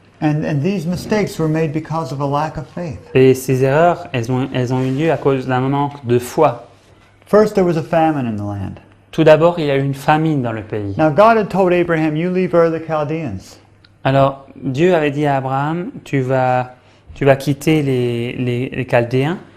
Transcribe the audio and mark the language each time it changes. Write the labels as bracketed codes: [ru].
[en] And these mistakes were made because of a lack of faith. [fr] Et ces erreurs, elles ont eu lieu à cause d'un manque de foi. [en] First, there was a famine in the land. [fr] Tout d'abord, il y a eu une famine dans le pays. [en] Now, God had told Abraham, you leave Ur of the Chaldeans. [fr] Alors, Dieu avait dit à Abraham, tu vas quitter les Chaldéens